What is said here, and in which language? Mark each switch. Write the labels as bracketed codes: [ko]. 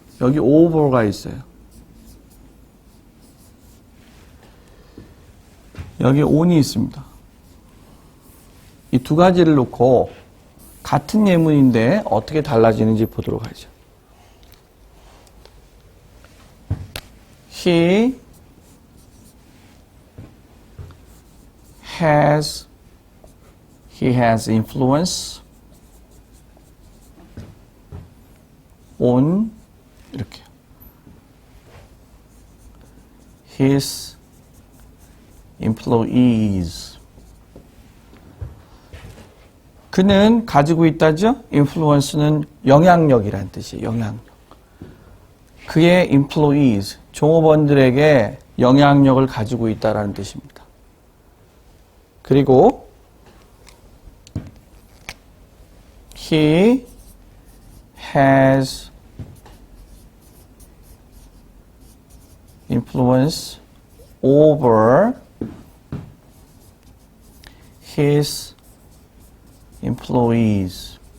[ko] 여기 over가 있어요. 여기 on이 있습니다. 이 두 가지를 놓고 같은 예문인데 어떻게 달라지는지 보도록 하죠. [en] He has influence on [ko] 이렇게 [en] his employees. [ko] 그는 가지고 있다죠? influence는 영향력이라는 뜻이에요. 영향력. 그의 employees, 종업원들에게 영향력을 가지고 있다라는 뜻입니다. 그리고 [en] he has influence over his employees.